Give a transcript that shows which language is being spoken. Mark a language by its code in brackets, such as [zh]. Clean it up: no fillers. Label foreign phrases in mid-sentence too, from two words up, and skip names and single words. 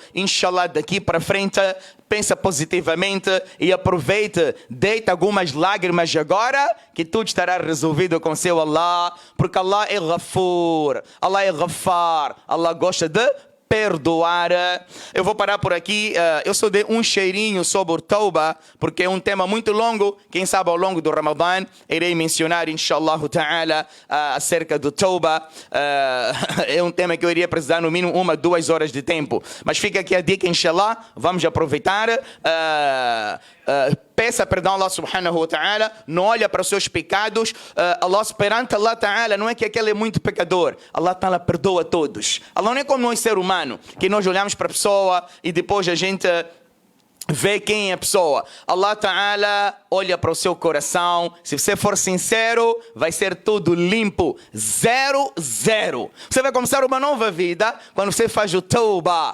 [pt] Inshallah, daqui para frente, pensa positivamente e aproveite, deita algumas lágrimas agora, que tudo estará resolvido com seu Allah, porque Allah é Ghafur, Allah é Ghaffar, Allah gosta de perdoar. Eu vou parar por aqui. Eu só dei um cheirinho sobre Tauba, porque é um tema muito longo. Quem sabe ao longo do Ramadã irei mencionar, [ar] إن شاء الله تعالى, [pt] acerca do Tauba. É um tema que eu iria precisar no mínimo 1-2 horas de tempo. Mas fica aqui a dica, inshallah. Vamos aproveitar. Peça perdão a [ar] الله سبحانه وتعالى, [pt] não olha para os seus pecados. Perante [ar] الله تعالى, [pt] não é que aquele é muito pecador. [ar] الله تعالى [pt] perdoa todos. Allah não é como nós, ser humano, que nós olhamos para a pessoa e depois a gente vê quem é a pessoa. [ar] الله تعالى [pt] olha para o seu coração. Se você for sincero, vai ser tudo limpo. 0, 0. Você vai começar uma nova vida quando você faz o tauba.